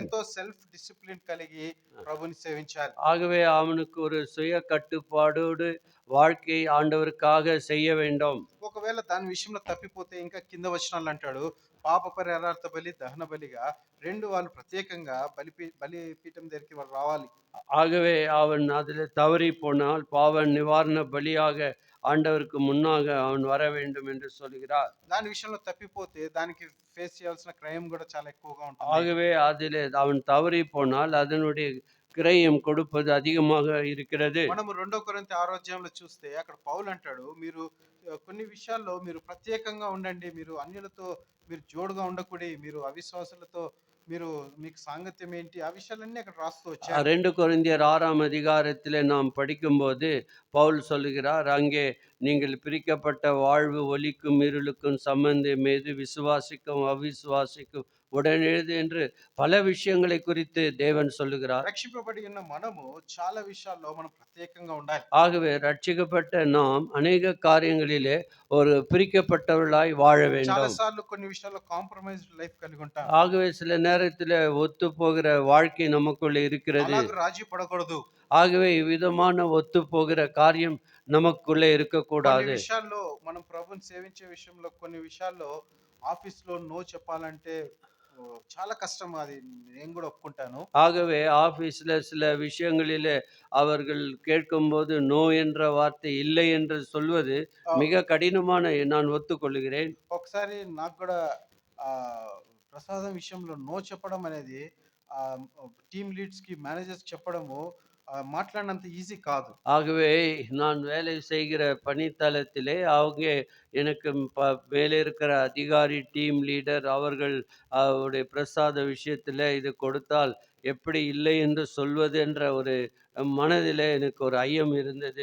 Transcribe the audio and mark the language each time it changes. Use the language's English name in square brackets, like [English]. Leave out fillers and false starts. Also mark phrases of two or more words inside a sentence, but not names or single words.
[Telugu] ఎంతో [English] self discipline [Telugu] కలిగి ప్రభుని సేవించాలి. [Tamil] ஆகவே அவனுக்கு ஒரு சுய கட்டுப்பாடோடு வாழ்க்கை ஆண்டவருக்காக செய்ய வேண்டும். [Telugu] ఒకవేళ దాని విషయంలో తప్పిపోతే ఇంకా కింద వచనాలు అంటాడు, పాప పరిహారార్థ బలి దహన బలిగా వాళ్ళు ప్రత్యేకంగా బలిపీఠం దగ్గరికి వాళ్ళు రావాలి. [Tamil] ஆகவே அவன் அதில் தவறி போனால் பாவ நிவாரண பலியாக ஆண்டவருக்கு முன்னாக அவன் வர வேண்டும் என்று சொல்கிறார். [Telugu] దాని విషయంలో తప్పిపోతే దానికి ఫేస్ చేయాల్సిన క్రైమ్ కూడా చాలా ఎక్కువగా ఉంటుంది. [Tamil] ஆகவே அதிலே அவன் தவறி போனால் அதனுடைய கிரயம் கொடுப்பது அதிகமாக இருக்கிறது. [Telugu] మనము 2 కొరింథీ 6వ అధ్యాయంలో చూస్తే అక్కడ పౌలు అంటాడు, మీరు కొన్ని విషయాల్లో మీరు ప్రత్యేకంగా ఉండండి, మీరు అన్యులతో మీరు జోడుగా ఉండకూడదు, మీరు అవిశ్వాసులతో మీకు సాంగత్యం ఏంటి, ఆ విషయాలన్నీ అక్కడ రాస్తూ వచ్చారు. [Tamil] 2 கொரிந்தியர் 6ஆம் அதிகாரத்திலே நாம் படிக்கும்போது பவுல் சொல்லுகிறார், அங்கே நீங்கள் பிரிக்கப்பட்ட வாழ்வு ஒளிக்கும் இருளுக்கும் சம்பந்தம் ஏது, விசுவாசிக்கும் அவிசுவாசிக்கும் உடனேது என்று பல விஷயங்களை குறித்து தேவன் சொல்லுகிறார். [Telugu] రక్షింపబడి ఉన్న మనము చాలా విషయాల్లో మనం ప్రత్యేకంగా ఉండాలి. [Tamil] ஆகவே ரட்சிக்கப்பட்ட நாம் அநேக காரியங்களிலே ஒரு பிரிக்கப்பட்டவர்களாய் வாழ வேண்டும். [Telugu] చాలాసార్లు కొన్ని విషయాల్లో [English] compromised life [Telugu] కలిగి ఉంటాం. [Tamil] ஆகவே சில நேரத்தில் ஒத்து போகிற வாழ்க்கை நமக்குள்ள இருக்கிறது. [Telugu] అలాగ రాజీ పడకూడదు. [Tamil] ஆகவே இவ்விதமான ஒத்து போகிற காரியம் நமக்குள்ளே இருக்கக்கூடாது. [Telugu] కొన్ని విషయాల్లో మనం ప్రభువుని సేవించే విషయంలో కొన్ని విషయాల్లో ఆఫీస్లో నో చెప్పాలంటే చాలా కష్టం, అది నేను కూడా ఒప్పుకుంటాను. [Tamil] ஆகவே ஆபீஸ்ல சில விஷயங்களிலே அவர்கள் கேட்கும்போது நோ என்ற வார்த்தை இல்லை என்று சொல்வது மிக கடினமான, நான் ஒத்துக்கொள்கிறேன். [Telugu] ఒకసారి నాకు కూడా ప్రసాదం విషయంలో నో చెప్పడం అనేది [English] team leads [Telugu] కి మేనేజర్స్ చెప్పడము మాట్లాడినంత ఈజీ కాదు. [Tamil] ஆகவே நான் வேலை செய்கிற பணித்தளத்திலே அவங்க எனக்கு மேலே இருக்கிற அதிகாரி, [English] team leader [Tamil] அவர்கள் அவருடைய பிரசாத விஷயத்தில இது கொடுத்தால் எப்படி இல்லை என்று சொல்வது என்ற ஒரு மனதிலே எனக்கு ஒரு ஐயம் இருந்தது.